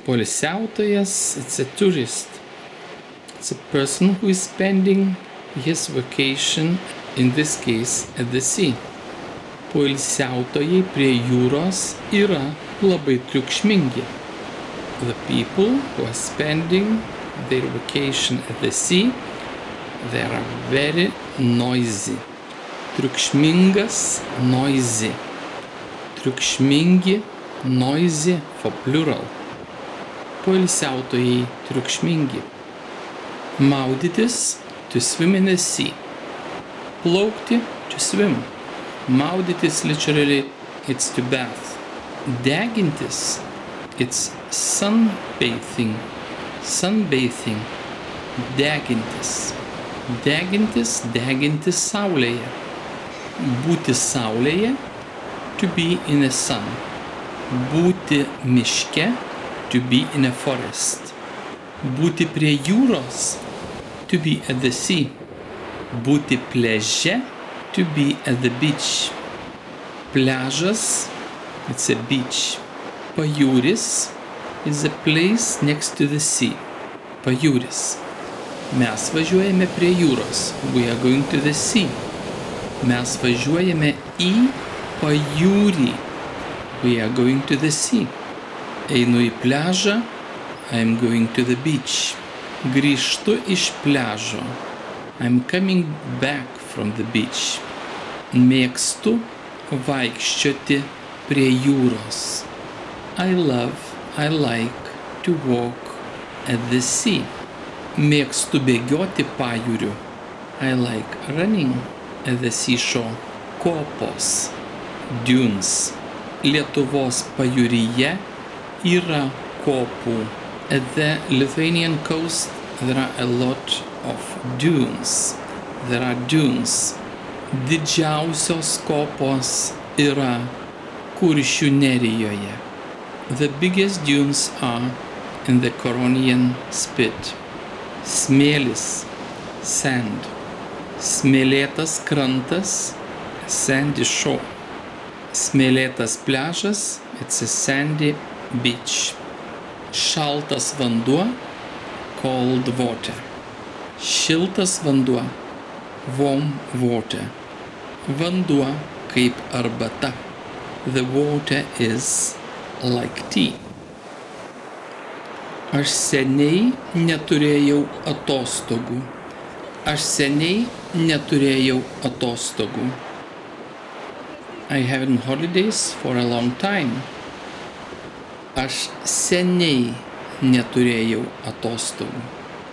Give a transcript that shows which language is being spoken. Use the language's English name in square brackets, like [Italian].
[English] Poilsiautojas, it's a tourist. It's a person who is spending his vacation, in this case, at the sea. [Lithuanian] Poilsiautojai prie jūros yra labai triukšmingi. [English] The people who are spending their vacation at the sea, they are very noisy. Triukšmingas, noisy. Triukšmingi, noisy for plural. [Lithuanian] Poilsiautojai triukšmingi. [English] Maudytis, to swim in the sea. Plaukti, to swim. Maudytis, literally, it's to bath. Degintis, it's sunbathing. Sunbathing. Degintis. [Lithuanian] Degintis, degintis saulėje. Būti saulėje, [English] to be in the sun. [Lithuanian] Būti miške, [English] to be in a forest. [Lithuanian] Būti prie jūros, [English] to be at the sea. [Lithuanian] Būti pliaže, [English] to be at the beach. Pliažas, it's a beach. Pajūris is a place next to the sea. [Lithuanian] Pajūris. Mes važiuojame prie jūros. [English] We are going to the sea. [Lithuanian] Mes važiuojame į pajūrį. [English] We are going to the sea. [Lithuanian] Einu į pliažą. [English] I'm going to the beach. [Lithuanian] Grįžtu iš pliažo. [English] I'm coming back from the beach. [Lithuanian] Mėgstu vaikščioti prie jūros. [English] I like to walk at the sea. [Lithuanian] Mėgstu bėgioti pajūriu. [English] I like running at the seashore. [Lithuanian] Kopos, dunes. Lietuvos pajūryje yra kopų. [English] At the Lithuanian coast there are a lot of dunes. There are dunes. [Lithuanian] Didžiausios kopos yra Kuršių nerijoje. [English] The biggest dunes are in the Coronian spit. [Lithuanian] Smėlis, sand. Smėlėtas krantas, [English] sandy shore. [Lithuanian] Smėlėtas pliažas, [English] it's a sandy beach. [Lithuanian] Šaltas vanduo, [English] cold water. [Lithuanian] Šiltas vanduo, [English] warm water. [Lithuanian] Vanduo kaip arbata. [English] The water is like tea. [Lithuanian] Aš seniai neturėjau atostogų. Aš seniai neturėjau atostogų. [English] I haven't holidays for a long time. [Lithuanian] Aš seniai neturėjau atostogų.